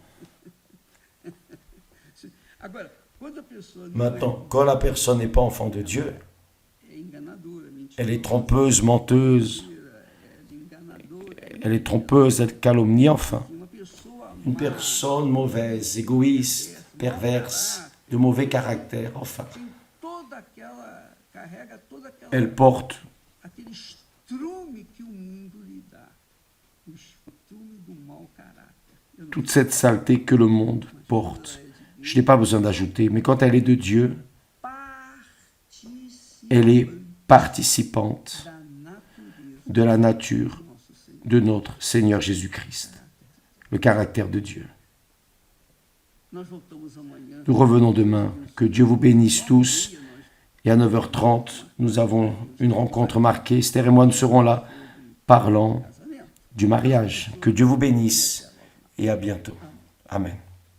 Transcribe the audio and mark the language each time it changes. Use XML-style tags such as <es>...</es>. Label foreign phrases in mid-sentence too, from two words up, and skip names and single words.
<fr>Maintenant, quand la personne n'est pas enfant de Dieu, elle est trompeuse, menteuse, elle calomnie, enfin. Une personne mauvaise, égoïste, perverse, de mauvais caractère, enfin. Elle porte</fr> <pt>aquele estrume que o mundo lhe dá, o estrume do mau caráter. Eu não</pt> <fr>toute cette saleté que le monde porte. Je n'ai pas besoin d'ajouter, mais quand elle est de Dieu, elle est participante</fr> <pt>da natureza</pt> <fr>de la nature</fr> <pt>do nosso Senhor.</pt> <fr>de notre Seigneur Jésus-Christ, le caractère de Dieu.</fr> <pt>Nós voltamos amanhã.</pt> <fr>Nous revenons demain. Que Dieu vous bénisse tous. Et à 9h30, nous avons une rencontre marquée. Esther et moi, nous serons là parlant du mariage. Que Dieu vous bénisse et à bientôt. Amen.</fr>